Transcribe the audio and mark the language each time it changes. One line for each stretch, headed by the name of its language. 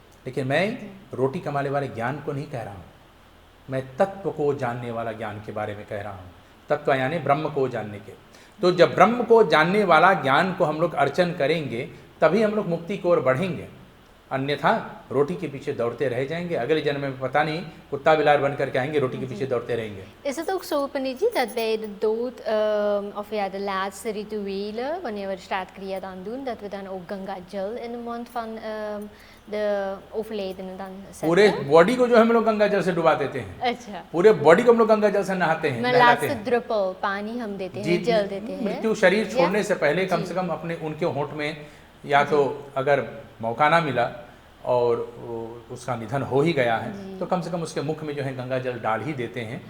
Hindi: लेकिन मैं रोटी कमाने वाले ज्ञान को नहीं कह रहा हूँ, मैं तत्व को जानने वाला ज्ञान के बारे में कह रहा हूँ। तत्व यानी ब्रह्म को जानने के। तो जब ब्रह्म को जानने वाला ज्ञान को हम लोग अर्चन करेंगे तभी हम लोग मुक्ति की ओर बढ़ेंगे, अन्यथा रोटी के पीछे दौड़ते रह जाएंगे। अगले जन्म में पता नहीं कुत्ता बिलार बन करके आएंगे, रोटी के पीछे दौड़ते रहेंगे।
Dutch: Is het ook zo, Panitji, dat bij de dood, of ja, de laatste rituelen, wanneer we de straatkriya dan doen, dat we dan ook Ganga Jal in de mond van de overledene dan zetten?
Hindi: पूरे body को जो हम लोग गंगा जल से डुबा देते हैं। अच्छा। पूरे बॉडी को हम लोग गंगा जल से नहाते हैं, मैं नहलाते लास्ट हैं। ड्रिपल पानी हम देते हैं, जल देते हैं। मृत्यु शरीर छोड़ने से पहले कम से कम अपने उनके होंठ में, या तो अगर मौका ना मिला और उसका निधन हो ही गया है तो कम से कम उसके मुख में जो है गंगा जल डाल ही देते हैं।